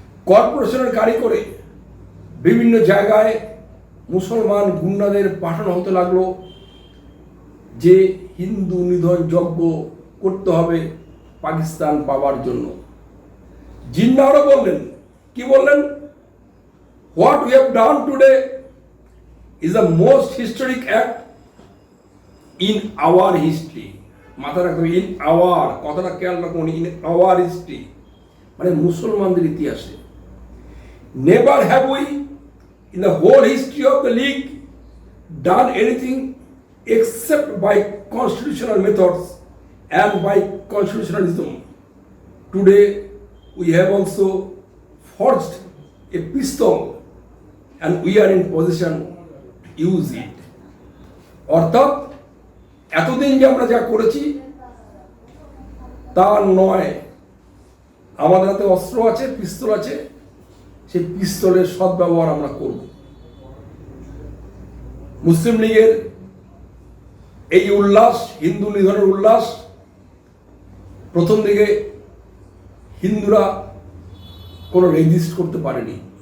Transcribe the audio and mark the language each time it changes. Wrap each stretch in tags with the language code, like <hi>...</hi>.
<bn>কর্পোরেশনের গাড়ি করে বিভিন্ন জায়গায় মুসলমান গুন্ডাদের পাঠানো হতে লাগলো যে হিন্দু নিধন যজ্ঞ করতে হবে পাকিস্তান পাওয়ার জন্য। জিন্নাহ আরো বললেন, কি বললেন?</bn> <en>What we have done today is the most historic act in our history.</en> <bn>মাথা রাখতে হবে,</bn> <en>in our</en> <bn>কথাটা খেয়াল রাখুন,</bn> <en>in our history</en> <bn>মানে মুসলমানদের ইতিহাসে।</bn> <en>Never have we in the whole history of the league done anything except by constitutional methods and by constitutionalism. Today we have also forged a pistol and we are in position to use it.</en> <bn>অর্থাৎ এতদিন যে আমরা যা করেছি তা নয়, আমাদের হাতে অস্ত্র আছে, পিস্তল আছে, সেই পিস্তলের সদ্ব্যবহার আমরা করব। মুসলিম লীগের এই উল্লাস, হিন্দু নিধনের উল্লাস, প্রথম দিকে হিন্দুরা কোনো রেজিস্ট করতে পারেনি।</bn>